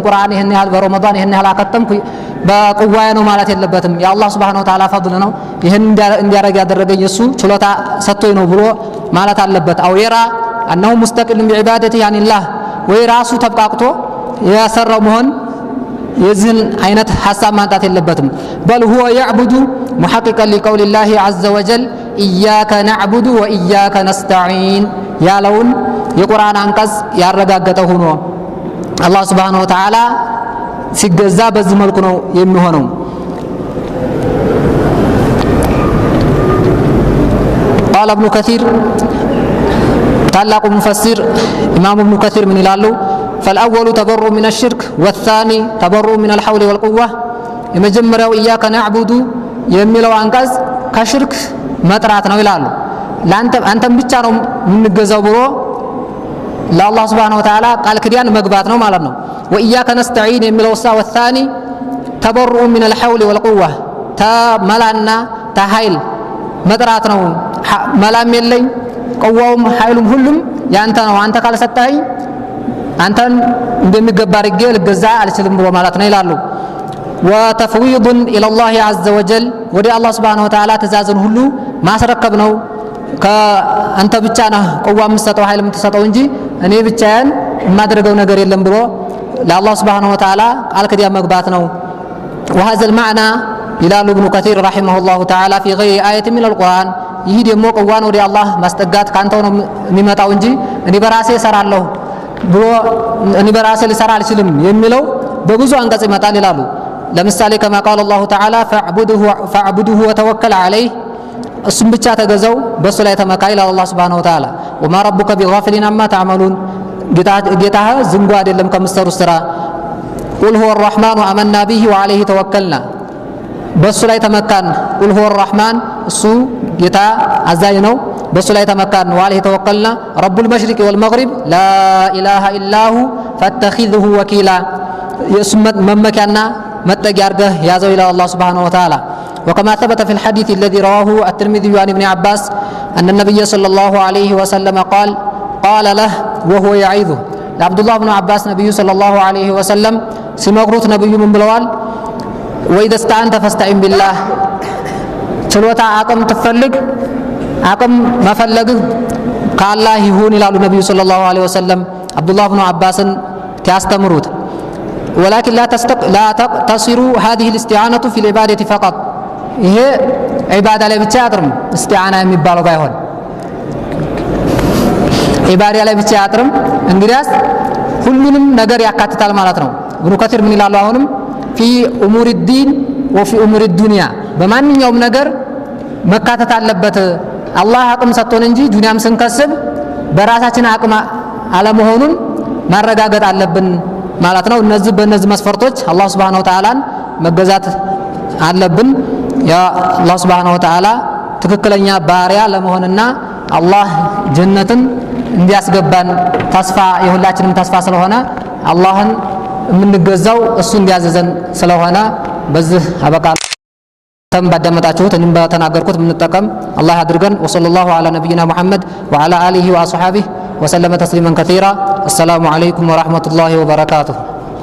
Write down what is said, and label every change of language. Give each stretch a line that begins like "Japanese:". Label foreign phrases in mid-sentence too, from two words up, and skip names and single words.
Amharic: ቁርአን ይሄን ያህል በረመዳን ይሄን ያህል አከተምኩ በቁዋዬ ነው ማለት የለበትም የአላህ
Arabic: سبحانه وتعالى
Amharic: ፈضል ነው ይሄን እንዲያረግ ያደረገኝ እሱ ችሎታ ሰጥቶኝ ነው ብሎ ማለት አለበት አው የራ
Arabic: أنه مستقل بعبادته عن الله
Amharic: ወይ ራሱ ተብቃቅቶ ያሰራው መሆን የዚህን አይነት ሐሳብ ማንጣት የለበትም
Arabic: بل هو يعبد محققا لقول الله عز وجل إياك نعبد وإياك نستعين
Amharic: ያለውን የቁርአን አንቀጽ ያረጋገጠ ሆኖ አላህ
Arabic: سبحانه وتعالى
Amharic: ሲገዛ በዚህ መልኩ ነው የሚሆነው
Arabic: قال ابن كثير
Amharic: ታላቁ ሙፈሲር ኢማም ኢብኑ ከሲር ምን ይላሉ
Arabic: فالأول تبرؤ من الشرك والثاني تبرؤ من الحول والقوة
Amharic: የመጀመሪያው
Arabic: إياك نعبد
Amharic: የሚለው አንቀጽ ከሽርክ መጥራት ነው ይላሉ አንተም ብቻ ነው የምንገዛው ብሎ ለአላህ
Arabic: سبحانه وتعالى
Amharic: ቃል ኪዳን መግባት ነው ማለት ነው
Arabic: وإياك نستعين
Amharic: የሚለው
Arabic: والثاني تبرؤ من الحول والقوة
Amharic: ተመላና ተኃይል መጥራት ነው መላም የለኝ ቀዋውም ኃይሉም ሁሉም ያንተ ነው አንተ ካልሰጠኝ አንተን እንደሚገባ አድርጌ ልገዛ አልችልም ብሎ ማለት ነው ይላሉ
Arabic: وتفويض الى الله عز وجل
Amharic: ወደ አላህ
Arabic: سبحانه وتعالى
Amharic: ተዛዝን ሁሉ ማስረከብ ነው ከአንተ ብቻ ነህ ቀዋ የምትሰጠው ኃይል የምትሰጠው እንጂ እኔ ብቻዬን የማደርገው ነገር የለም ብሎ ለአላህ
Arabic: سبحانه وتعالى
Amharic: ቃል ኪዳን መግባት ነው وهذا المعنى ይላሉ
Arabic: ابن كثير رحمه الله تعالى في غير آية من القرآن
Amharic: ይህ ደግሞ ቀዋን ወደ አላህ ማስጠጋት ካንተው ነው የሚመጣው እንጂ እኔ በራሴ እሰራለሁ ብሎ እኔ በራሴ ልሰራ አልችልም የሚለው በብዙ አንቀጽ ይመጣል ይላሉ ለምሳሌ
Arabic: كما قال الله تعالى فاعبده وتوكل عليه
Amharic: እሱም ብቻ ተገዘው በሱ ላይ ተመካ ይላል አላህ
Arabic: سبحانه وتعالى وما ربك بغافل عما تعملون
Amharic: ጌታህ ዝንጉ አይደለም ከምትሰሩት ስራ
Arabic: قل هو الرحمن آمنا به وعليه توكلنا
Amharic: በሱ ላይ ተመካን
Arabic: قل هو الرحمن
Amharic: እሱ ጌታ አዛኝ ነው በሱ ላይ ተመካን
Arabic: وعليه توكلنا رب المشرق والمغرب لا اله الا هو فاتخذه وكيلا
Amharic: የሱመት መመኪያና መጠጊያ አድርገህ ያዘው ይላል አላህ
Arabic: سبحانه وتعالى وكما ثبت في الحديث الذي رواه الترمذي عن ابن عباس أن النبي صلى الله عليه وسلم قال له وهو يعيذه عبد الله بن عباس نبي صلى الله عليه وسلم
Amharic: ሲመክሩት ነብዩ ምን ብለዋል
Arabic: وإذا استعنت فاستعن بالله
Amharic: ችሎታ አቅም ትፈልግ አቅም መፈለግ ከአላህ ይሁን ይላሉ ነብዩ
Arabic: صلى الله عليه وسلم
Amharic: አብዱላህ ኢብኑ አባስን ያስተምሩት
Arabic: ولكن لا تقتصر هذه الاستعانة في العبادة فقط
Amharic: ይሄ ዒባዳ ላይ ብቻ አጥርም እስቲዓና የሚባለው ባይሆን ዒባዳ ላይ ብቻ አጥርም እንግዲያስ ሁሉንም ነገር ያካትታል ማለት ነው ኢብኑ ከሲር ምን ይላሉ አሁንም
Arabic: في أمور الدين وفي أمور الدنيا
Amharic: በማንኛውም ነገር መካተት አለበት አላህ አቅም ሰጥቶን እንጂ ዱንያም ስንከስብ በራሳችን አቅም አለመሆኑን ማረጋገጥ አለብን ማለት ነው እነዚህ በእነዚህ መስፈርቶች አላህ
Arabic: سبحانه وتعالى
Amharic: መገዛት አለብን ያ አላህ
Arabic: سبحانه وتعالى
Amharic: ትክክለኛ ባሪያ ለመሆንና አላህ ጀነትን እንዲያስገባን ተስፋ የሁላችንም ተስፋ ስለሆነ አላህን የምንገዛው እሱ እንዲያዘዘን ስለሆነ በዚህ አበቃ ባዳመጣችሁት እኔም በተናገርኩት የምንጠቀም አላህ ያድርገን
Arabic: وصلى الله على نبينا محمد وعلى آله وأصحابه وسلم تسليما كثيرا. السلام عليكم ورحمة الله وبركاته.